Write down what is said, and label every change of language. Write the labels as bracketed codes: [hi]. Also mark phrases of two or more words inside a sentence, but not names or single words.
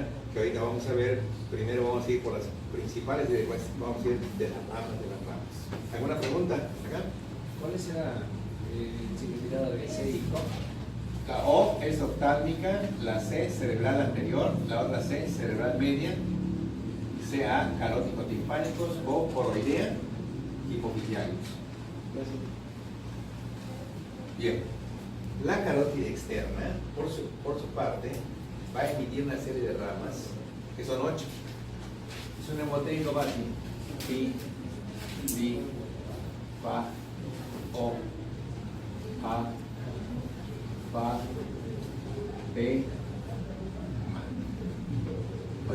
[es] Que ahorita vamos a ver, primero vamos a ir por las principales y después vamos a ir de las ramas de las ramas. ¿Alguna pregunta? ¿Acá? ¿Cuál será el significado de C y O? La O es oftálmica, la C cerebral anterior, la otra C cerebral media, CA carótico-timpánicos o coroidea hipofisiarios. Bien, la carótida externa, por su parte, va a emitir una serie de ramas, que son 8. Es un hemotérico básico, Pi, li, fa, o, a, fa, be, ma.